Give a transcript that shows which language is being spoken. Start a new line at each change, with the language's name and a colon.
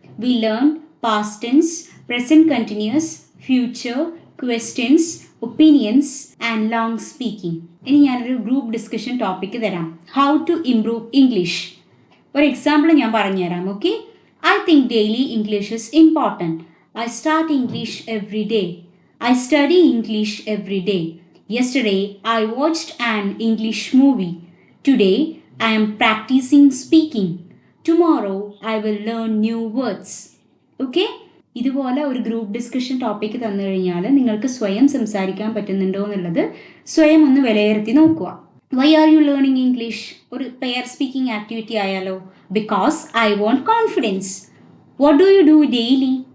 English: We learned past tense, present continuous, future, questions, opinions and long speaking.
Malayalam: ഇനി ഞാനൊരു group discussion topic തരാം.
English: How to improve English.
Malayalam: ഒരു example ഞാൻ പറഞ്ഞുതരാം.
English: Okay, I think daily English is important. I start English every day. I study English every day. Yesterday, I watched an English movie. Today, I am practicing speaking. Tomorrow, I will learn new words. Okay?
Malayalam: ഇതുപോലെ ഒരു group discussion topic തന്നു കഴിഞ്ഞാൽ നിങ്ങൾക്ക് സ്വയം സംസാരിക്കാൻ പറ്റുന്നുണ്ടോ എന്നുള്ളത് സ്വയം ഒന്ന് വിലയിരുത്തി നോക്കുക.
English: Why are you learning English?
Malayalam: ഒരു പെയർ സ്പീക്കിംഗ് ആക്ടിവിറ്റി ആയാലോ?
English: Because I want confidence. What do you do daily?